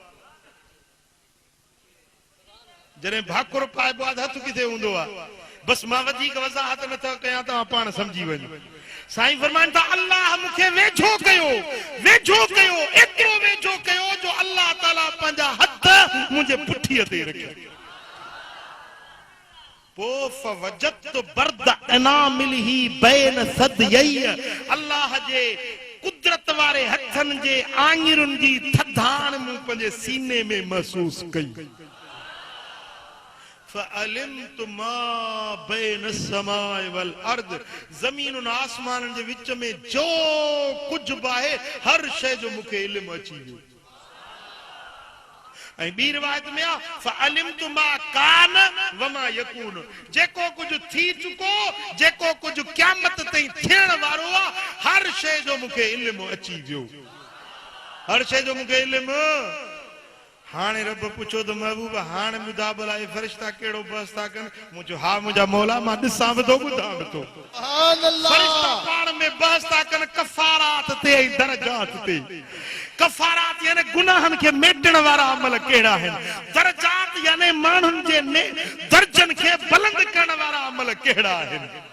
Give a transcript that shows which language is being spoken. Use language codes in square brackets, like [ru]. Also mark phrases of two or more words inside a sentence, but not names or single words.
[sd] जॾहिं भाकुर पाइबो आहे त हथ किथे हूंदो आहे बस मां वधीक वज़ाहत नथो कयां तव्हां पाण सम्झी वञो साईं फरमाइनि था अल्लाह मूंखे वेझो कयो एतिरो वेझो कयो जो अल्लाह ताला पंहिंजा हथ मुंहिंजे पुठीअ ते रखिया पोइ [ar] فوجدت برد أنامله بين ثديي [sd] अल्लाह जे कुदरत वारे हथनि जे आङिरुनि जी थधाण मूं पंहिंजे सीने में महसूस कई [ar] فعلمت ما بين السماء والارض [sd] ज़मीन और आसमान जे विच में जो कुछ बाहे हर शय जो मूंखे इल्मु अची वियो ऐं ॿी रिवायत में आहे [ar] فعلمت ما كان وما يكون [sd] जेको कुछ थी चुको जेको कुछ क़यामत ताईं थियण वारो आहे हर शय जो मूंखे इल्मु अची वियो हर शय जो मूंखे इल्मु हाणे रब पुछो त महबूब हाणे ॿुधा भला हे फ़रिश्ता कहिड़ो बहस था कनि मूं चयो हा मुंहिंजा मौला मां ॾिसां बि थो ॿुधां बि थो फ़रिश्ता पाण में बहस था कनि कफ़ारात ते ऐं दरजात ते कफ़ारात यानी गुनाहनि खे मेटण वारा अमल कहिड़ा आहिनि दरजात यानी माण्हुनि जे दर्जनि खे बुलंद करण वारा अमल कहिड़ा आहिनि